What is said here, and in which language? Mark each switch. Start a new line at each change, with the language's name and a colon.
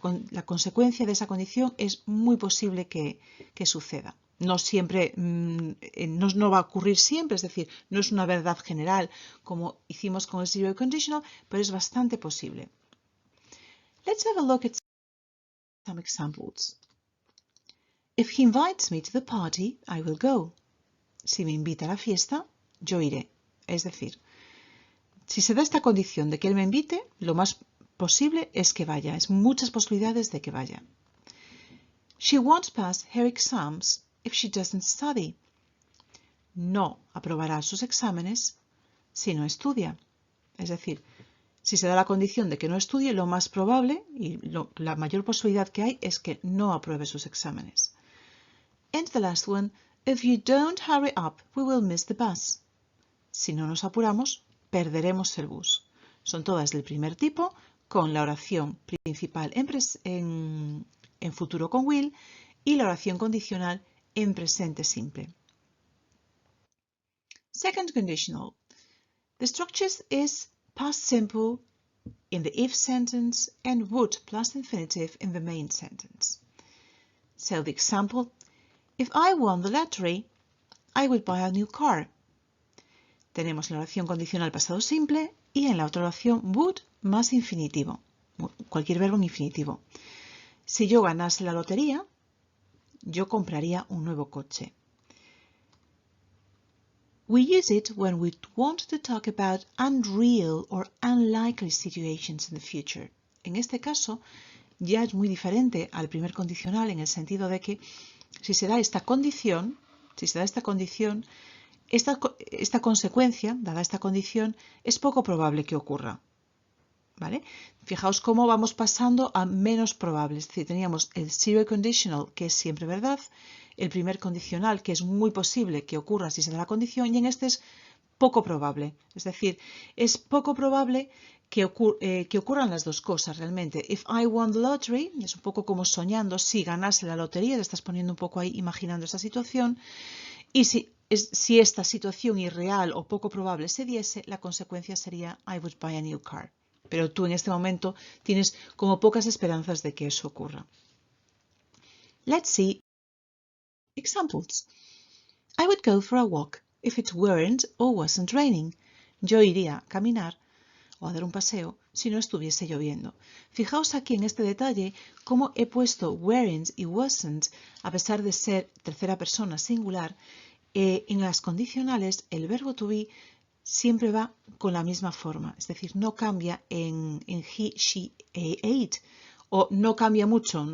Spanish: La consecuencia de esa condición es muy posible que suceda. No siempre, no va a ocurrir siempre, es decir, no es una verdad general como hicimos con el zero conditional, pero es bastante posible.
English: Let's have a look at some examples. If he invites me to the party, I will go.
Spanish: Si me invita a la fiesta, yo iré. Es decir, si se da esta condición de que él me invite, lo más posible es que vaya. Es muchas posibilidades de que vaya.
English: She won't pass her exams if she doesn't study.
Spanish: No aprobará sus exámenes si no estudia. Es decir, si se da la condición de que no estudie, lo más probable y la mayor posibilidad que hay es que no apruebe sus exámenes.
English: And the last one, if you don't hurry up, we will miss the bus.
Spanish: Si no nos apuramos, perderemos el bus. Son todas del primer tipo, con la oración principal en futuro con will y la oración condicional en presente simple.
English: Second conditional. The structure is past simple in the if sentence and would plus infinitive in the main sentence. So the example, if I won the lottery, I would buy a new car.
Spanish: Tenemos la oración condicional pasado simple y en la otra oración would más infinitivo, cualquier verbo en infinitivo. Si yo ganase la lotería, yo compraría un nuevo coche.
English: We use it when we want to talk about unreal or unlikely situations in the future.
Spanish: En este caso, ya es muy diferente al primer condicional en el sentido de que si se da esta condición, esta consecuencia, dada esta condición, es poco probable que ocurra. ¿Vale? Fijaos cómo vamos pasando a menos probable. Es decir, teníamos el zero conditional, que es siempre verdad, el primer condicional, que es muy posible que ocurra si se da la condición, y en este es poco probable. Es decir, es poco probable que ocurran las dos cosas realmente.
English: If I won the lottery,
Spanish: es un poco como soñando, si ganase la lotería, te estás poniendo un poco ahí imaginando esa situación, y si esta situación irreal o poco probable se diese, la consecuencia sería
English: I would buy a new car.
Spanish: Pero tú en este momento tienes como pocas esperanzas de que eso ocurra.
English: Let's see examples. I would go for a walk if it weren't or wasn't raining.
Spanish: Yo iría a caminar o a dar un paseo si no estuviese lloviendo. Fijaos aquí en este detalle cómo he puesto weren't y wasn't a pesar de ser tercera persona singular. En las condicionales el verbo to be siempre va con la misma forma, es decir, no cambia en he, she, ate, o no cambia mucho.